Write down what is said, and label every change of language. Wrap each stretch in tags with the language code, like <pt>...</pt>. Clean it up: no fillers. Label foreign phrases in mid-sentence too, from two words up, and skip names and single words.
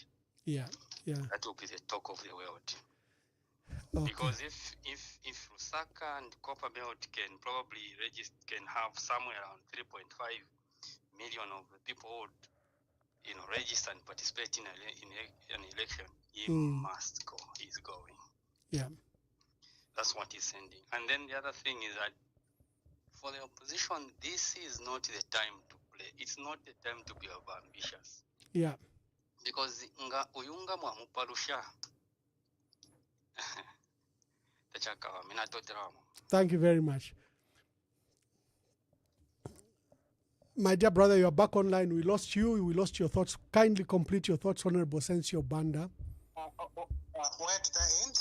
<en>That will be the talk of the world. Because if Lusaka and Copper Belt can probably can have somewhere around 3.5 million of the people who would, register and participate in an election, he must go. He's going. Yeah. That's what he's sending. And then the other thing is that for the opposition, this is not the time to play. It's not the time to be ambitious. Yeah.</en> <bem>Because nga uyunga mwamuparusha.</bem> <en>Thank you very much. My dear brother, you are back online. We lost you. We lost your thoughts. Kindly complete your thoughts, Honorable Sensio Banda. Where did I end?</en>